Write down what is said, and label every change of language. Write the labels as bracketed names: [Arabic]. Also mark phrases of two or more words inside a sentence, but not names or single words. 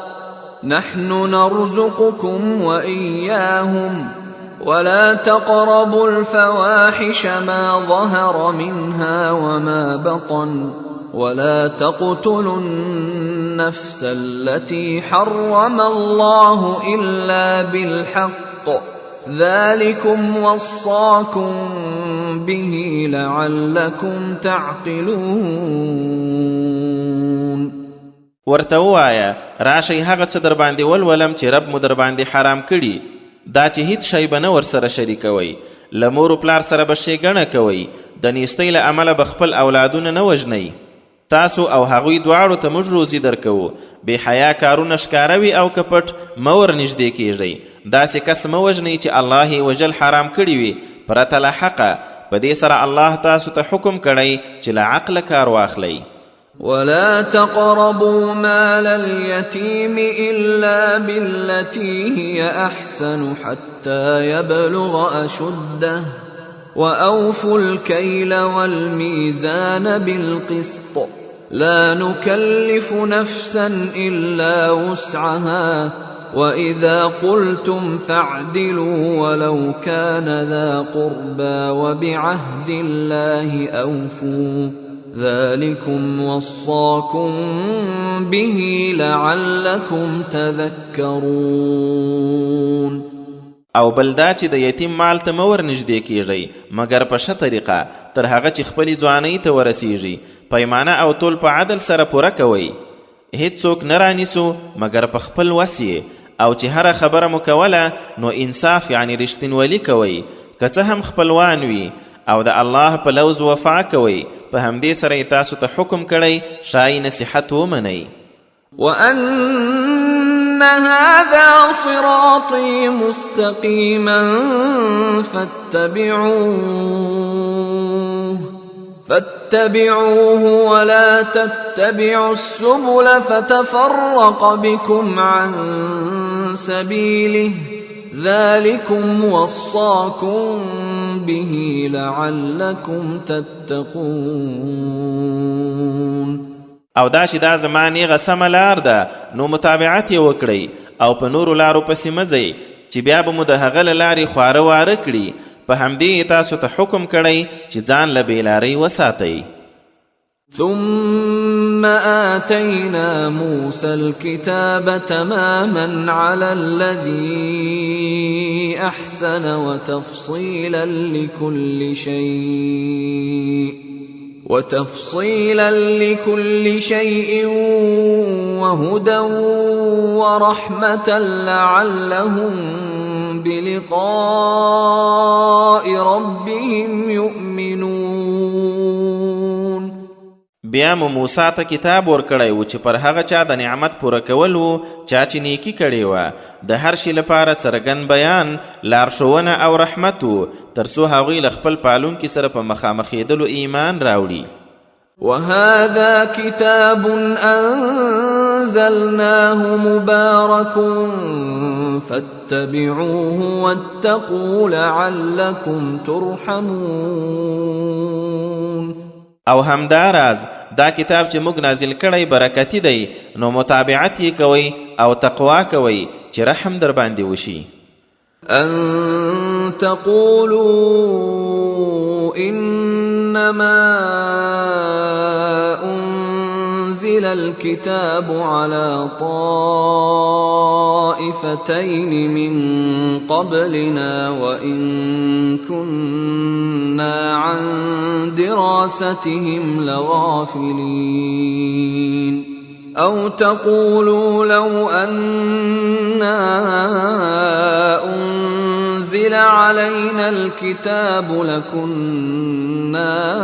[Arabic] نحن نرزقكم وإياهم ولا تقربوا الفواحش ما ظهر منها وما بطن ولا تقتلوا النفس التي حرم الله إلا بالحق ذلكم وصاكم به لعلكم تعقلون. [Pashto] ورته ووایه راشئ هغه څه در باندې ولولم چې رب مو در باندې حرام کړي دا چې هیڅ شی به نه ورسره شریکوئ له مور و پلار سره به ښېګڼه کوئ د نیستۍ له امله به خپل اولادونه نه وژنئ تاسو او هغوی دواړو ته موږ روزي درکوو بې حیا کارونه ښکاره وي او که پټ مه ورنږدې کیږئ داسې کس مه وژنئ چې الله یې وژل حرام کړي وي پرته له حقه په دې سره الله تاسو ته حکم کړی چې له عقله کار واخلئ. [Arabic] ولا تقربوا مال اليتيم إلا بالتي هي أحسن حتى يبلغ أشده وأوفوا الكيل والميزان بالقسط لا نكلف نفسا إلا وسعها وإذا قلتم فاعدلوا ولو كان ذا قربى وبعهد الله أوفوا ذلكم وصاكم به لعلكم تذكرون. [Pashto] او بلدا چې د یتیم مال ته مه ورنږدې کیږئ مګر په ښه طریقه تر هغه چې خپلې ځوانۍ ته ورسیږي پیمانه او تول په عدل سره پوره کوئ هیڅوک نه رانیسو مګر په خپل وس او چې هره خبره مو کوله نو انصاف یعنی رښتینولي کوئ که څه هم خپلوان وي او د الله په لوز وفا کوئ په همدې سره تاسو ته حکم کړی شای نصیحت ومنئ. [Arabic] وأن هذا صراطي مستقيما فاتبعوه ولا تتبعوا السبل فتفرق بكم عن سبيله ذلكم وصاكم به لعلكم تتقون. [Pashto] او دا چې دا زما نیغه سمه لار ده نو متابعت یې وکړئ او په نورو لارو پسې مه ځئ چې بیا به مو د هغه له لارې خواره واره کړي. په همدې تاسو ته حکم کړی چې ځان له بېلارۍ وساتئ. [Arabic] ثم آتينا موسى الكتاب تماما على الذي أحسن وتفصيلا لكل شيء وهدى ورحمة لعلهم بلقاء ربهم يؤمنون. [Pashto] بیا مو موسی ته کتاب ورکړی و چې پر هغه چا د نعمت پوره کول و چا چې نیکي کړې وه، د هر شي لپاره څرګند بیان، لارښوونه او رحمت و تر څو هغوی له خپل پالونکي سره په مخامخېدلو ایمان راوړي. [Arabic] وهذا كتاب أنزلناه مبارك فاتبعوه واتقوا لعلكم ترحمون. [Pashto] او همداراز دا کتاب چې موږ نازل کړی برکتی دی، نو متابعت یې کوئ او تقوا کوئ چې رحم در باندې وشي. [Arabic] ان تقولوا انما انزل الكتاب على طائفتين من قبلنا وإن كنا عن دراستهم لغافلين أو تقولوا لو أنا أنزل علينا الكتاب لكنا